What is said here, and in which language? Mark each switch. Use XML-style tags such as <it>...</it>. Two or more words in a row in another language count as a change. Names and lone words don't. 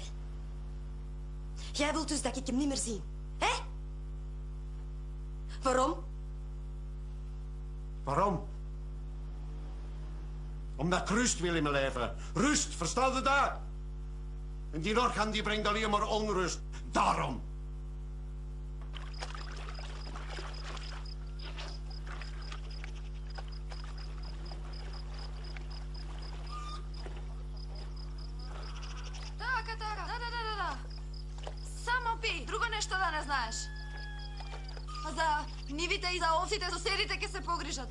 <nl>Jij wilt dus dat ik hem niet meer zie, hè? Waarom? Waarom? Omdat ik rust wil in mijn leven. Rust, versta je dat? En die Orkan die brengt alleen maar onrust. Daarom.</nl> <mk>Да. Само пи, друго нешто да не знаеш. А за нивите и за овците соседите ќе се погрижат.</mk>